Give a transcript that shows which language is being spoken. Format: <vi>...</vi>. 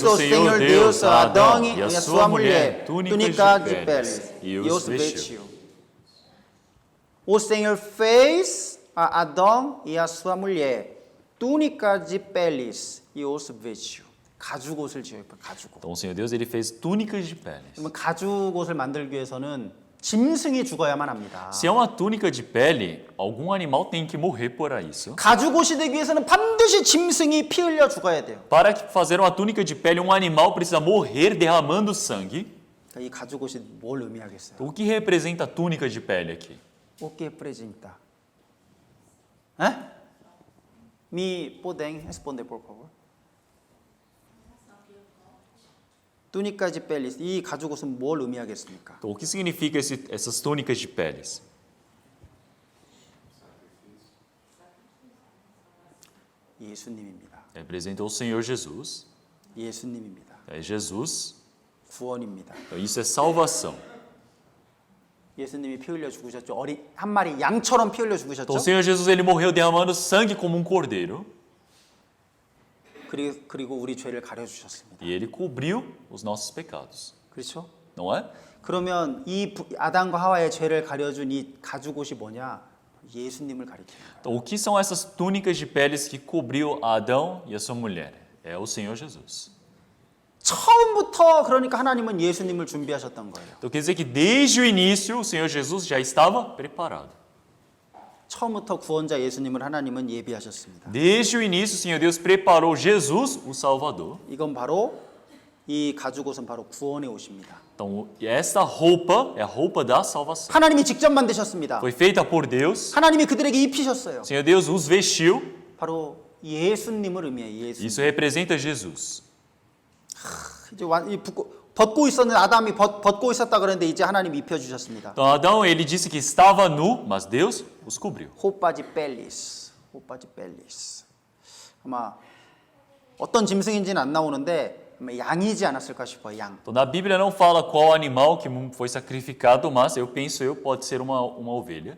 <pt>fez o Senhor Deus a Adão e a sua mulher túnica de peles e e os vestiu. O Senhor fez a Adão e a sua mulher túnica de peles e os vestiu.</pt> <ko>가죽 옷을 지어요. 가죽 옷.</ko> <pt>Então o Senhor Deus ele fez túnicas de peles.</pt> <ko>그러면 가죽 옷을 만들기 위해서는 짐승이 죽어야만 합니다.</ko> <pt>Se é uma túnica de pele, algum animal tem que morrer por isso.</pt> <ko>가죽 옷이 되기 위해서는 반드시 짐승이 피 흘려 죽어야 돼요.</ko> <pt>Para fazer uma túnica de pele, um animal precisa morrer derramando sangue.</pt> <ko>그러니까 이 가죽 옷이 뭘 의미하겠어요?</ko> <pt>O que representa a túnica de pele aqui? O que representa? 에? Me podem responder, por favor. túnica de peles.</pt> <ko>이 가죽옷은 뭘 의미하겠습니까?</ko> <pt>Então, o que significa essas túnicas de peles?</pt> <ko>예수님입니다.</ko> <pt>Representa o Senhor Jesus.</pt> <ko>예수님입니다.</ko> <pt>É Jesus.</pt> <ko>구원입니다.</ko> <pt>Então, isso é salvação.</pt> <ko>예수님이 피 흘려 죽으셨죠. 한 마리 양처럼 피 흘려 죽으셨죠.</ko> <pt>Então, o Senhor Jesus ele morreu derramando sangue como um cordeiro.</pt> <ko>그리고 우리 죄를 가려 주셨습니다.</ko> <pt>E ele cobriu os nossos pecados.</pt> <ko>그렇죠?</ko> <pt>Não é?</pt> <ko>그러면 이 아담과 하와의 죄를 가려준 이 가죽옷이 뭐냐? 예수님을 가리키는 거예요.</ko> <pt>Então, o que são essas túnicas de peles que cobriu Adão e a sua mulher? É o Senhor Jesus.</pt> <ko>처음부터 그러니까 하나님은 예수님을 준비하셨던 거예요.</ko> <pt>Então quer dizer que desde o início o Senhor Jesus já estava preparado.</pt> <ko>처음부터 구원자 예수님을 하나님은 예비하셨습니다.</ko> <pt>Desde o início o Senhor Deus preparou Jesus, o Salvador.</pt> <ko>이건 바로 이 가죽옷은 바로 구원의 옷입니다.</ko> <pt>Então esta roupa é a roupa da salvação.</pt> <ko>하나님이 직접 만드셨습니다.</ko> <pt>Foi feita por Deus.</pt> <ko>하나님이 그들에게 입히셨어요.</ko> <pt>O Senhor Deus os vestiu.</pt> <ko>바로 예수님을 의미해요. 예수님.</ko> <pt>Isso representa Jesus.</pt> <ko>이제 벗고 있었는 아담이 벗고 있었다 그랬는데 이제 하나님이 입혀 주셨습니다.</ko> <pt>Então Adão ele disse que estava nu, mas Deus os cobriu. 호빠지 펠리스. 호빠지 펠리스.</pt> <ko>아마 어떤 짐승인지는 안 나오는데 양이지 않았을까 싶어요. 양.</ko> <pt>Então na Bíblia não fala qual animal que foi sacrificado, mas eu penso pode ser uma ovelha.</pt>